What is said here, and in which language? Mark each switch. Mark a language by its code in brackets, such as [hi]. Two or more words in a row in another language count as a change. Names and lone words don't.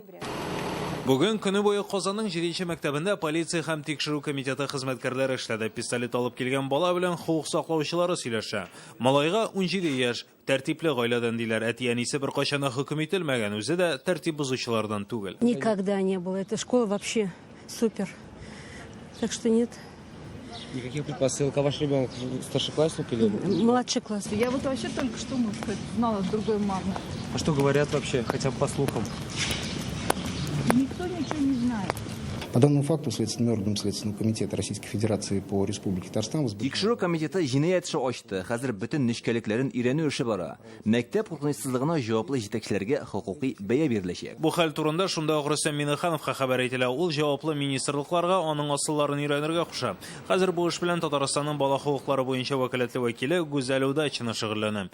[tt] Бүген көне буе Казанның 7нче мәктәбендә полиция һәм тикшерү комитеты хезмәткәрләре эшләде. Пистолет алып килгән бала белән хукук саклаучылары сөйләшә. Малайга 17 яшь, тәртипле гаиләдән диләр. Әти-әнисе бер кайчан да хөкем ителмәгән, үзе дә тәртип бузучылардан түгел. [ru] Никогда не было. Эта школа вообще супер. Так что нет. Никаких предпосылок. А ваш ребенок старшеклассник или? Младший класс. Я вот вообще только что, можно сказать, знала с другой мамой. А что говорят вообще, хотя бы по слухам? Никто ничего не знает. По данному факту Следственным органом Следственного комитета Российской Федерации по Республике Татарстан [tt] Тикшеру комитеты җинаять эше ачты. Хәзер бөтен нечкәлекләрен өйрәнү эше бара. Мәктәп куркынычсызлыгына җаваплы җитәкчеләргә хокукый бәя биреләчәк. Бу хәл турында шунда ук Рөстәм Миңнехановка хәбәр ителә. Ул җаваплы министрлыкларга аның асылларын өйрәнергә куша. Хәзер бу эш белән Татарстанның бала хукуклары буенча вәкаләтле вәкиле Гүзәл Удачина шөгыльләнә.